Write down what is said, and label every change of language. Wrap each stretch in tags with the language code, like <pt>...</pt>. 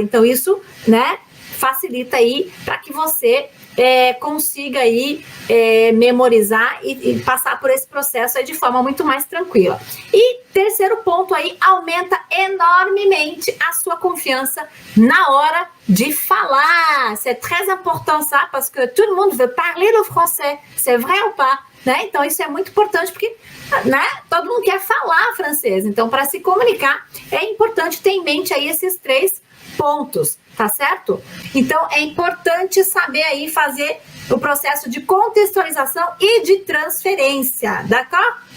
<pt>Então, isso, né, facilita aí para que você consiga aí memorizar e passar por esse processo aí de forma muito mais tranquila. E terceiro ponto aí, aumenta enormemente a sua confiança na hora de falar.</pt> <fr>C'est très important ça, parce que tout le monde veut parler le français. C'est vrai ou pas? Né?</fr> <pt>Então, isso é muito importante porque, né, todo mundo quer falar francês. Então, para se comunicar, é importante ter em mente aí esses 3 pontos, tá certo? Então, é importante saber aí fazer o processo de contextualização e de transferência, d'accord?</pt>